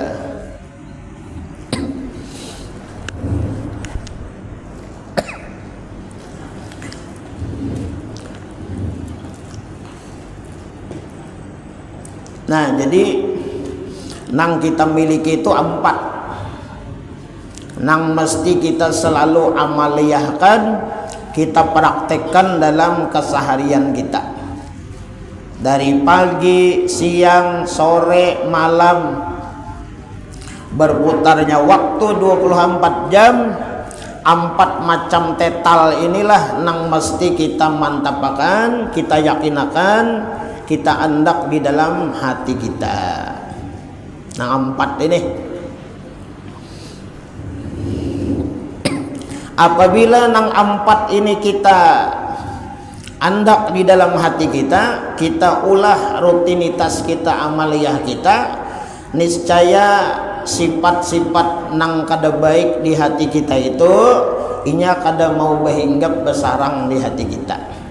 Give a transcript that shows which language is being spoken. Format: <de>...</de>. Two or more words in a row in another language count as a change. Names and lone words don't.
<bjn>Nah, jadi nang kita miliki itu 4, nang mesti kita selalu amaliyahkan, kita praktekkan dalam keseharian kita. Dari pagi, siang, sore, malam, berputarnya waktu 24 jam, 4 macam tetal inilah nang mesti kita mantapkan, kita yakinakan, kita andak di dalam hati kita. Nang 4 ini, apabila nang 4 ini kita andak di dalam hati kita, kita ulah rutinitas kita, amaliyah kita, niscaya sifat-sifat nang kada baik di hati kita itu inya kada mau berhinggap besarang di hati kita.</bjn>